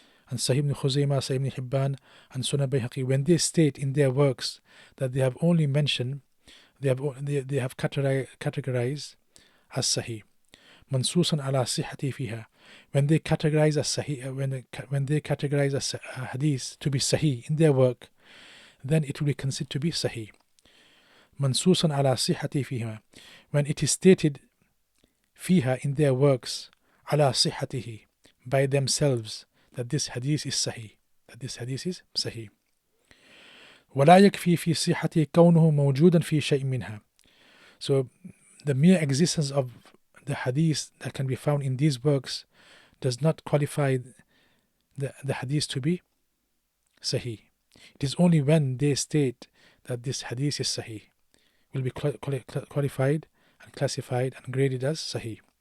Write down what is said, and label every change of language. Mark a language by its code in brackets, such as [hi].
[en] and Sahih ibn Khuzaymah, Sahih ibn Hibban, and Sunan Bayhaqi, when they state in their works that they have only mentioned, they have categorized as Sahih, [ar] mansusan ala sihhati fiha, [en] when they categorize as Sahih, when they categorize as hadith to be Sahih in their work, then it will be considered to be Sahih. [ar] Mansusan ala sihhati fiha, [en] when it is stated fiha in their works, [ar] ala sihhatihi, [en] by themselves, that this hadith is Sahih, that this hadith is Sahih. [ar] ولا يكفي في صحته كونه موجودا في شيء منها. [en] So the mere existence of the hadith that can be found in these works does not qualify the hadith to be Sahih. It is only when they state that this hadith is Sahih will be qualified and classified and graded as Sahih.